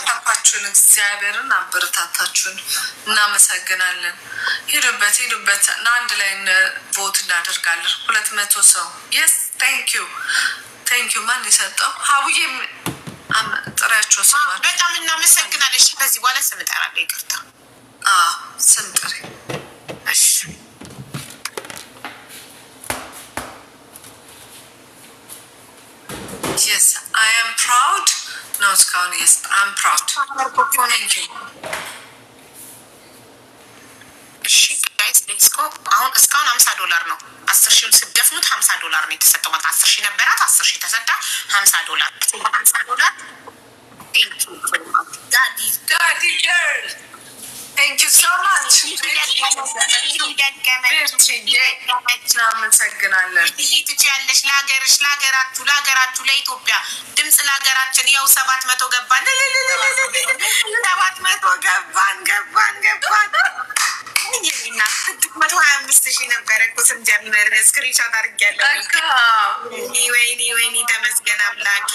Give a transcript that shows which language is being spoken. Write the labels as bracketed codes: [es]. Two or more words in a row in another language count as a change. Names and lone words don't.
[am] አበረታታችሁን፣ እግዚአብሔርን አበረታታችሁን። እናመሰግናለን። ሂዱበት እና አንድ ላይ ቮት እናደርጋለን። 200 ሰው [en] yes thank you man [am] የሰጠው ሀቡዬ ጥሪያቸው ስማ በጣም እናመሰግናለን። በዚህ በኋላ ስም እጠራለሁ። ይቅርታ ስም ጥሪ እሺ። [en] Yes, I am proud. No, it's called yes, I'm proud. Thank you. [am] እሺ [en] guys let's go። [am] አሁን እስካሁን $50 ነው። 10,000 ስትደፍኑት $50 ነው የተሰጠው። ማለት 10,000 ነበራት፣ 10,000 ተሰጣ፣ $50 $50. [en] Daddy girl. Thank you so much. [am] እናመሰግናለን። ትችያለሽ። ለሀገራችሁ ለኢትዮጵያ ድምፅ ለሀገራችን። ያው 700 ገባን። 700 ገባን። 125 ሺህ ነበረ እኮ ስንጀምር። ስክሪንሾት አድርጌያለሁ። ወይኔ ተመስገን አምላክ።